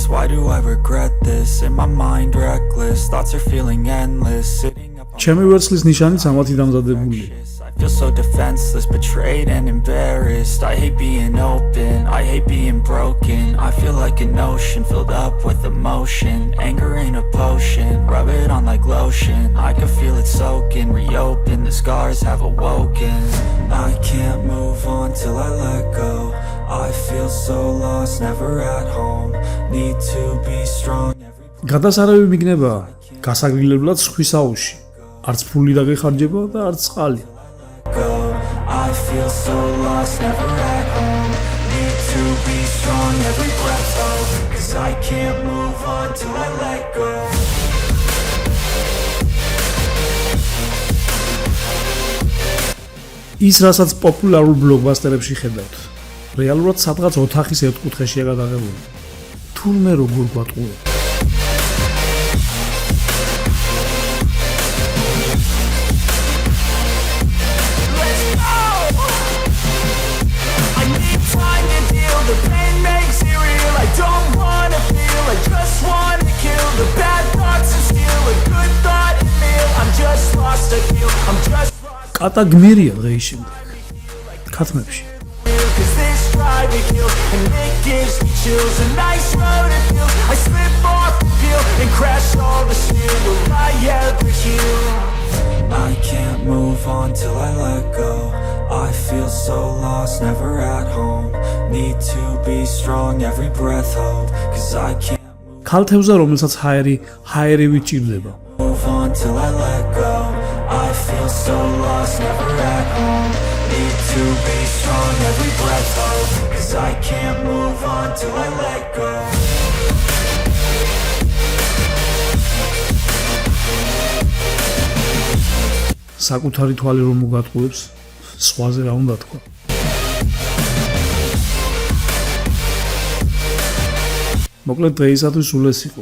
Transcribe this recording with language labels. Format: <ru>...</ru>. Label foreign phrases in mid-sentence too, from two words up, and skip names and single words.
<en>Why do I regret this? In my mind reckless. Thoughts are feeling endless. Sitting up on</en> <ka>ჩემი ვერცხლის ნიშანიც ამათი დამზადებული.</ka> <en>I feel so defenseless, betrayed and embarrassed. I hate being open, I hate being broken. I feel like an ocean filled up with emotion. Anger ain't a potion, rub it on like lotion. I can feel it soaking, reopen, the scars have awoken. I can't move on till I let go. I feel so lost, never at home. Need to be strong.</en> <ka>გადასარევი მიგნება გასაგრილებლად სხვის აუში. არც ფული დაგეხარჯება და არც წყალი. I feel so lost, never at home. Need to be strong, every breath hold. Cause I can't move on till I let go. ის რასაც პოპულარულ ბლოკბასტერებში ხედავთ. რეალურად სადღაც ოთახის ერთკუთხედშია გადაღებული. თურმე როგორ გვატყუებთ.</ka> <en>The pain makes it real. I don't wanna feel. I just wanna kill the bad thoughts and steal a good thought and feel. I'm just lost. I feel. I'm just lost.</en> <ka>კატა გმირია დღეის შემდეგ. ქათმებში.</ka> <en>Cause this drive me kill and it gives me chills. A nice road to feel. I slip off the peel and crash all the steel. Will I ever heal? I can't move on till I let go. I feel so lost, never at home. Need to be strong, every breath hold. Cause I can't</en> <ka>ქალთევზა რომელსაც ჰაერივი ჭირდება.</ka> <en>move on till I let go. I feel so lost, never at home. Need to be strong, every breath hold. Cause I can't move on till I let go.</en> <ka>საკუთარი თვალი რომ მოგატყუებს, სხვაზე რა უნდა თქვა. მოკლედ დღეისათვის სულ ეს იყო.</ka>